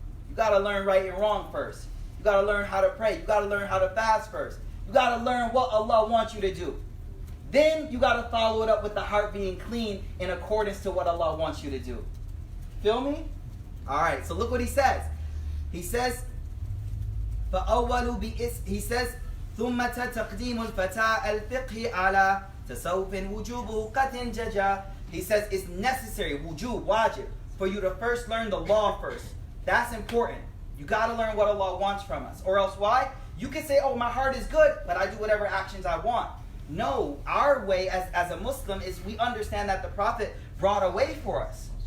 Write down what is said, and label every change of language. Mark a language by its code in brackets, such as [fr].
[en] You got to learn right and wrong first. You got to learn how to pray. You got to learn how to fast first. You got to learn what Allah wants you to do. Then you got to follow it up with the heart being clean in accordance to what Allah wants you to do. Feel me? All right, so look what he says. He says, he says, [ar] ثُمَّ تَقْدِيمُ الْفَتَى الْفِقْهِ عَلَى تَصَوُّفٍ وُجُوبُهُ قَدْ انْجَجَى. [en] He says it's necessary, wujub, wajib, for you to first learn the law first. That's important. You got to learn what Allah wants from us. Or else why? You can say, oh, my heart is good, but I do whatever actions I want. No, our way as a Muslim is we understand that the Prophet brought a way for us.